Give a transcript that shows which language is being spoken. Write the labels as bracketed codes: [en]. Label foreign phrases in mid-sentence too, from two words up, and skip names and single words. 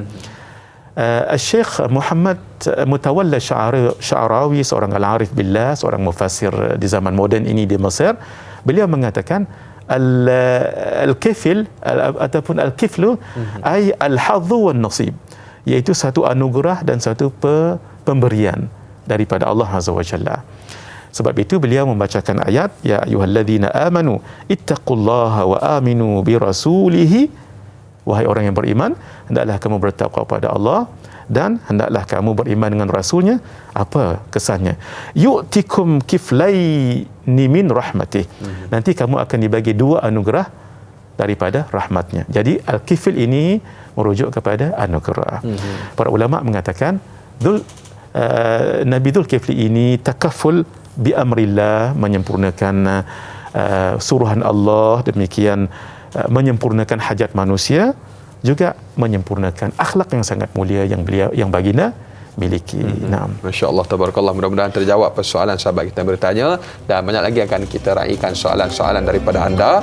[ms] Syekh Muhammad Mutawalla Sya'rawi, seorang [ar] العارف بالله, [ms] seorang mufassir di zaman moden ini di Mesir, beliau mengatakan al-kifl ataupun [ar] الكفل أي الحظ والنصيب, [ms] iaitu satu anugerah dan satu pemberian daripada Allah [ar] عز وجل. [ms] Sebab itu beliau membacakan ayat, [ar] يا أيها الذين آمنوا اتقوا الله وآمنوا برسوله, [ms] wahai orang yang beriman, hendaklah kamu bertakwa kepada Allah dan hendaklah kamu beriman dengan rasulnya. Apa kesannya? [ar] يؤتكم كفلين من رحمته. [ms] Nanti kamu akan dibagi dua anugerah daripada rahmatnya. Jadi al-kifl ini merujuk kepada anugerah. Para ulama mengatakan Nabi Dzulkifli ini [ar] تكفل بأمر الله, [ms] menyempurnakan suruhan Allah, demikian menyempurnakan hajat manusia, juga menyempurnakan akhlak yang sangat mulia yang baginda miliki. Naam. [ar] ما شاء الله، تبارك الله. [ms] Mudah-mudahan terjawab persoalan sahabat kita yang bertanya, dan banyak lagi akan kita raikan soalan-soalan daripada anda.